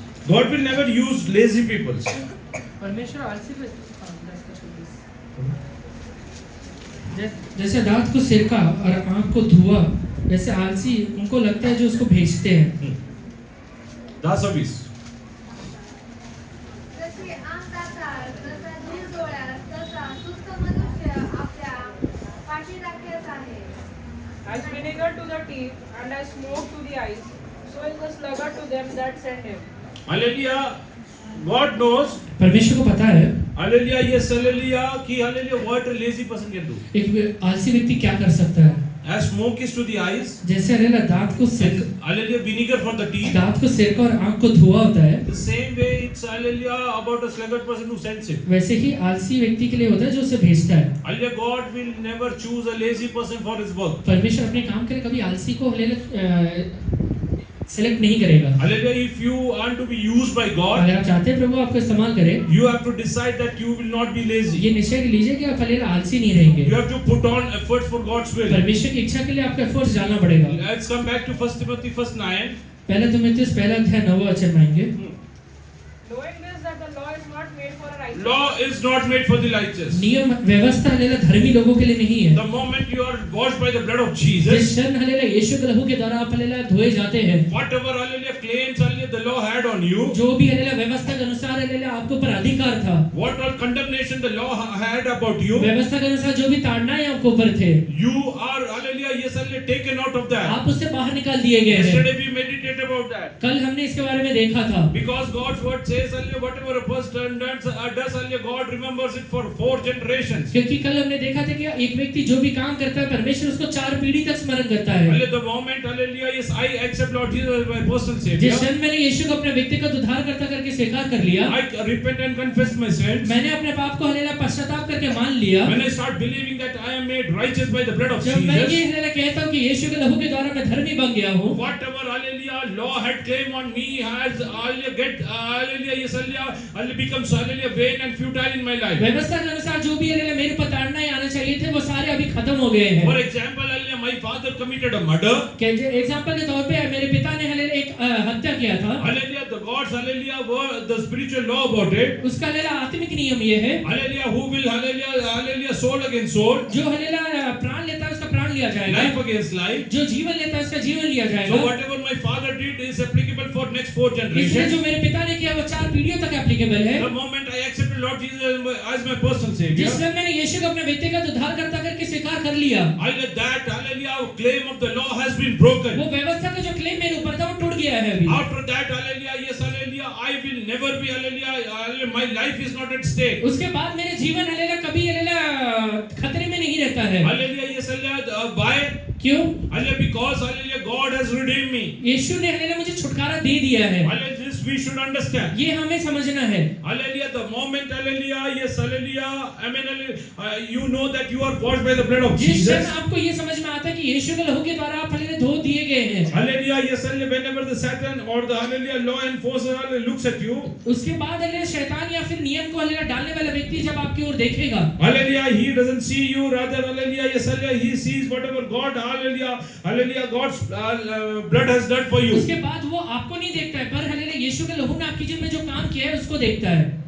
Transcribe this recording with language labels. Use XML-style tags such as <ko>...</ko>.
<en>God will never use lazy people.</en> <hi>परमेश्वर आलसी को जैसे दांत को सिरका और आंख को धुआं, वैसे आलसी उनको लगता है जो उसको भेजते हैं। 10:20</hi> <mr>जसे आंग दातात, तसा धूळ डोळ्यात, तसा सुस्त मनुष्य आपल्या पाठीराख्यात आहे.</mr> <en>as vinegar to the teeth and as smoke to the eyes, so is the sluggard to them that send him. Hallelujah. God knows.</en> <hi>परमेश्वर को पता है</hi> <en>Hallelujah. Yes, hallelujah.</en> <hi>कि</hi> <en>hallelujah. What a lazy person can do.</en> <hi>एक आलसी व्यक्ति क्या कर सकता है।</hi> <en>As smoke is to the eyes.</en> <hi>जैसे हलेला दांत को सिरका,</hi> <en>And hallelujah. Vinegar for the teeth.</en> <hi>दांत को सिरका और आंख को धुआं होता है,</hi> <en>The same way it's hallelujah about a sluggard person who sends it.</en> <hi>वैसे ही आलसी व्यक्ति के लिए होता है जो उसे भेजता है।</hi> <en>Hallelujah. God will never choose a lazy person for his work.</en> <hi>परमेश्वर अपने काम के लिए कभी आलसी को हलेला सेलेक्ट नहीं करेगा।</hi> <en>Hallelujah. If you want to be used by God,</en> <hi>अगर आप चाहते हैं प्रभु आपको इस्तेमाल करे,</hi> <en>you have to decide that you will not be lazy.</en> <hi>ये निश्चय लीजिए कि आप हलेला आलसी नहीं रहेंगे।</hi> <en>You have to put on efforts for God's will.</en> <hi>परमेश्वर की इच्छा के लिए आपको एफर्ट्स डालना पड़ेगा।</hi> <en>Let's come back to 1 Timothy 1:9.</en> <hi>पहला तिमुथियुस पहला अध्याय 9वां वचन में आएंगे।</hi> <en>Knowing this, that the law is not made for a righteous. Law is not made for the righteous.</en> <hi>नियम व्यवस्था हलेला धर्मी लोगों के लिए नहीं है।</hi> <en>The moment you are washed by the blood of</en> <hi>जिस</hi> <en>Jesus,</en> <hi>क्षण हलेला यीशु के लहू के द्वारा आप हलेला धोए जाते हैं,</hi> <en>whatever hallelujah claims hallelujah the law had on you,</en> <hi>जो भी हलेला व्यवस्था के अनुसार हलेला आपके ऊपर अधिकार था,</hi> <en>what all condemnation the law had about you,</en> <hi>व्यवस्था के अनुसार जो भी ताड़नाएं आपके ऊपर थे,</hi> <en>you are hallelujah yes hallelujah taken out of that.</en> <hi>आप उससे बाहर निकाल दिए गए हैं।</hi> <en>Yesterday we meditated about that.</en> <hi>कल हमने इसके बारे में देखा था,</hi> <en>Because God's word says hallelujah whatever a person does hallelujah God remembers it for 4 generations.</en> <hi>क्योंकि कल हमने देखा था कि एक व्यक्ति जो भी काम करता है परमेश्वर उसको 4 पीढ़ी तक स्मरण करता है।</hi> <en>Hallelujah the moment hallelujah yes I accept Lord Jesus as my personal</en> <hi>जिस</hi> <en>savior,</en> <hi>क्षण मैंने यीशु को अपने व्यक्तिगत उद्धारकर्ता करके स्वीकार कर लिया,</hi> <en>I repent and confess my sins.</en> <hi>मैंने अपने पाप को हलेला पश्चाताप करके मान लिया,</hi> <en>When I start believing that I am made righteous by the blood of</en> <hi>जब मैं ये</hi> <en>Jesus,</en> <hi>हलेला कहता हूँ कि यीशु के लहू के द्वारा मैं धर्मी बन गया हूँ,</hi> <en>whatever hallelujah law had claim on me has hallelujah get hallelujah yes hallelujah becomes hallelujah vain and futile in my life.</en> <hi>व्यवस्था के अनुसार जो भी हलेला मेरे ऊपर ताड़नाएं आने चाहिए थे वो सारे अभी खत्म हो गए हैं।</hi> <en>For example, hallelujah my father committed a murder.</en> <hi>Example के तौर पे मेरे पिता ने हलेला एक हत्या किया था,</hi> <en>Hallelujah the God's hallelujah were the spiritual law about it.</en> <hi>उसका हलेला आत्मिक नियम ये है,</hi> <en>Hallelujah who will hallelujah soul against soul,</en> <hi>जो हलेला प्राण लेता है उसका प्राण लिया जाएगा,</hi> <en>life against life.</en> <hi>जो जीवन लेता है उसका जीवन लिया</hi> <en>So</en> <hi>जाएगा।</hi> <en>whatever my father did is applicable for next 4</en> <hi>इसलिए</hi> <en>generations.</en> <hi>जो मेरे पिता ने किया वो 4 पीढ़ियों तक एप्लीकेबल है।</hi> <en>The moment I accepted Lord Jesus as my personal savior,</en> <hi>जिस समय मैंने यीशु को अपने व्यक्तिगत उद्धारकर्ता करके स्वीकार कर लिया,</hi> <en>hallelujah that hallelujah claim of the law has been broken.</en> <hi>वो व्यवस्था का जो क्लेम मेरे ऊपर था वो टूट गया है अभी।</hi> <en>After that, hallelujah, yes, hallelujah, I will never be, hallelujah, my life is not at stake.</en> <hi>उसके बाद मेरे जीवन हलेला कभी हलेला खतरे में नहीं रहता है।</hi> <en>Hallelujah, yes, hallelujah, why?</en> <hi>क्यों?</hi> <en>Hallelujah, because, hallelujah, God has redeemed me.</en> <hi>यीशु ने हलेला मुझे छुटकारा दे दिया है।</hi> <en>Hallelujah, this we should understand.</en> <hi>ये हमें समझना है।</hi> <en>Hallelujah, the moment, hallelujah, yes, hallelujah, I mean, you know that you are washed by the blood of</en> <hi>जिस क्षण</hi> <en>Jesus.</en> <hi>आपको ये समझ में आता है कि यीशु के लहू के द्वारा आप हलेला धो दिए गए हैं,</hi> <en>Hallelujah, yes, hallelujah, whenever the Satan or the, hallelujah, law enforcer, hallelujah, looks at you,</en> <hi>उसके बाद हलेला शैतान या फिर नियम को हलेला डालने वाला व्यक्ति जब आपकी ओर देखेगा,</hi> <en>hallelujah, he doesn't see you, rather, hallelujah, yes, hallelujah, he sees whatever God, hallelujah, hallelujah, God's blood has done for you.</en> <hi>उसके बाद वो आपको नहीं देखता है पर हलेला यीशु के लहू ने आपकी जीवन में जो काम किया है उसको देखता है।</hi>